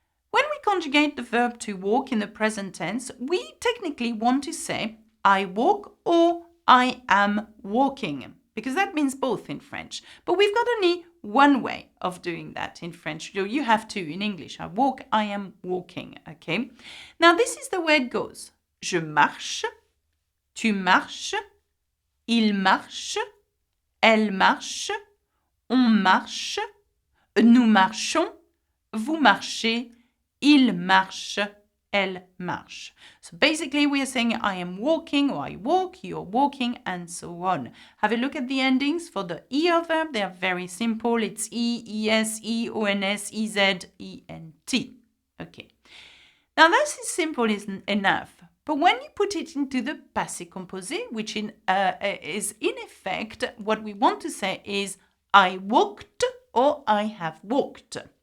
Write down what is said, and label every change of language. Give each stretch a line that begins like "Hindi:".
English: When we conjugate the verb to walk in the present tense, we technically want to say I walk or I am walking, because that means both in French. But we've got only one way of doing that in French. You have two in English. I walk, I am walking. Okay. Now this is the way it goes.
French: Je marche, tu marches, il marche, elle marche, on marche, nous marchons, vous marchez, il marche, elle marche.
English: So basically we are saying I am walking or I walk, you're walking, and so on. Have a look at the endings for the ER verb. They are very simple. It's E, ES, EONS, EZ, ENT. Okay. Now this is simple enough. But when you put it into the passé composé, which is in effect, what we want to say is I walked or I have walked.